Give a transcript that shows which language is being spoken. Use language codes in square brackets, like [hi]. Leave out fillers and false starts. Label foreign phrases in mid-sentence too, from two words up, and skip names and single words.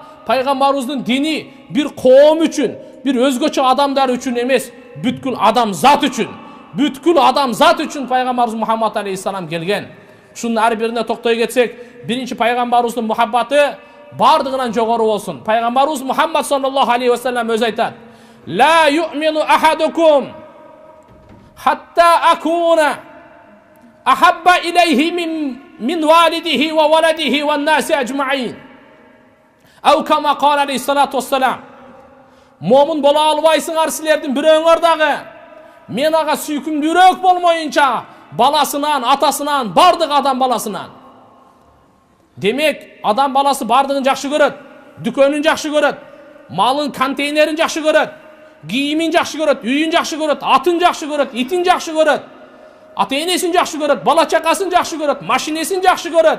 [ky] Пайгамбарыбыздын дини бир коом үчүн, бир өзгөчө адамдар үчүн эмес, бүткүл адамзат үчүн пайгамбарыбыз Мухаммад алейхиссалам келген. Ушунун ар бирине токтой кетсек, биринчи пайгамбарыбыздын мухаббаты бардыгынан жогору болсун. Пайгамбарыбыз Мухаммад [ar] صلى الله عليه وسلم [ky] өзү айтат: [ar] "لا يؤمن أحدكم حتى أكون أحب إليه من والده وولده والناس أجمعين." أو كما قال عليه الصلاة والسلام. [ky] Момун боло албайсыңар силердин бирөөңөр дагы мен ага сүйкүмдүүрөөк болмоюнча баласынан, атасынан, бардык адам баласынан. Демек, адам баласы бардыгын жакшы көрөт, дүкөнүн жакшы көрөт, малын, контейнерин жакшы көрөт, кийимин жакшы көрөт, үйүн жакшы көрөт, атын жакшы көрөт, итин жакшы көрөт, ата-энесин жакшы көрөт, бала чакасын жакшы көрөт, машинесин жакшы көрөт.